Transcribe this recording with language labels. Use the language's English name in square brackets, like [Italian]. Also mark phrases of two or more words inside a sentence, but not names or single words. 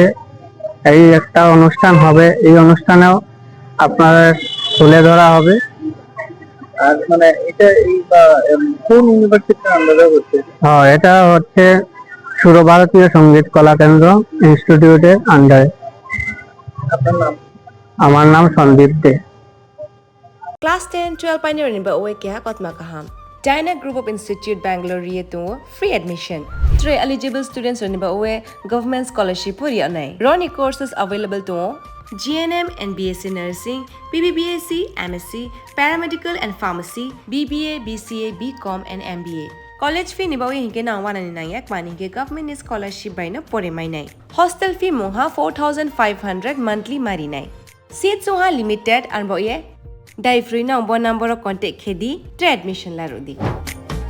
[Bangla] এই একটা অনুষ্ঠান হবে, এই অনুষ্ঠানেও আপনাদের তুলে ধরা হবে। আর মানে এটা কোন ইউনিভার্সিটির আন্ডারে হচ্ছে? হ্যাঁ, এটা হচ্ছে সুরভারতীয় সঙ্গীত কলা কেন্দ্র ইনস্টিটিউটের আন্ডারে। আপনার নাম? আমার নাম সন্দীপ দে। [Kok Borok] Class 10-12 pioneer ni ba uwe kya kotma kaham. Dyna Group of Institute Bangalore riye to [English] free admission. [Kok Borok] 3 eligible students ni ba uwe [English] government scholarship [Kok Borok] puri anai. [English] Roni courses available to GNM and BSc Nursing, BBBSc, MSc, Paramedical and Pharmacy, BBA, BCA, BCom and MBA. College fee [Kok Borok] ni ba uwe hinke na 199 yak mani ke [English] government scholarship [Kok Borok] by na pore mai nai. [English] Hostel fee [Kok Borok] moha 4500 monthly mari nai. Seats soha limited and ba uwe Dai free na [English] number contact [Kok Borok] khedi admission la rodi.